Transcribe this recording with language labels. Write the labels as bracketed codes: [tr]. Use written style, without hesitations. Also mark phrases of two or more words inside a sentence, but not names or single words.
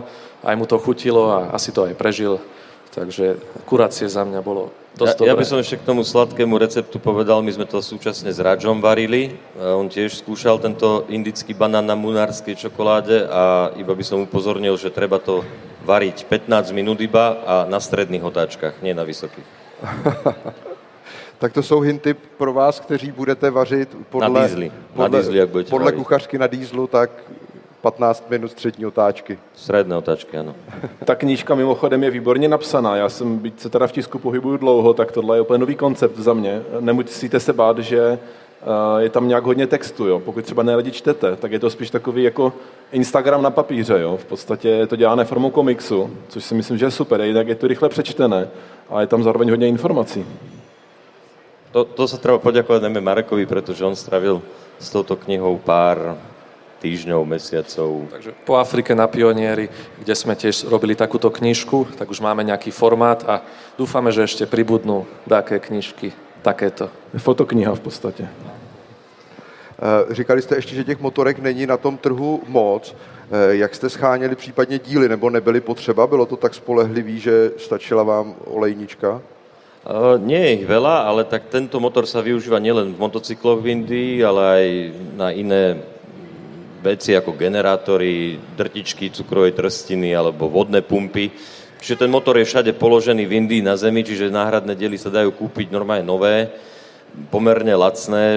[sk] Aj mu to chutilo a asi to aj prežil. Takže kurácie za mňa bolo dosť dobré. Ja by som ešte k tomu sladkému receptu povedal, my sme to súčasne s Radžom varili. On tiež skúšal tento indický banán na munárskej čokoláde a iba by som upozornil, že treba to variť 15 minút iba a na stredných otáčkach, nie na vysokých. [cs] Tak to jsou hinty pro vás, kteří budete vařit na dýzli, jak budete podle [sk] variť. [cs] kuchařky na dýzlu, tak 15 minut střední otáčky. [sk] Stredné otáčky, áno. [cs] Ta knížka mimochodem je výborně napsaná. Já jsem, byť se teda v tisku pohybuju dlouho, tak tohle je úplně nový koncept za mě. Nemusíte se bát, že je tam nějak hodně textu, jo. Pokud třeba neradi čtete, tak je to spíš takový jako Instagram na papíře, jo. V podstatě je to dělané formou komiksu, což si myslím, že je super. Jinak je to rychle přečtené a je tam zároveň hodně informací. [sk] To sa treba poďakovať najmä Marekovi, pretože on stravil s touto knihou pár týždňov, mesiacov. Takže po Afrike na pionieri, kde sme tiež robili takúto knižku, tak už máme nejaký formát a dúfame, že ešte pribudnú také knižky, takéto. [cs] Fotokniha v podstatě. Říkali jste ještě, že těch motorek není na tom trhu moc. Jak jste scháněli případně díly, nebo nebyly potřeba? Bylo to tak spolehlivý, že stačila vám olejnička? [sk] Nie je ich veľa, ale tak tento motor sa využíva nielen v motocykloch v Indii, ale aj na iné veci ako generátory, drtičky, cukrovej trstiny alebo vodné pumpy. Čiže ten motor je všade položený v Indii na zemi, čiže náhradné diely sa dajú kúpiť normálne nové, pomerne lacné.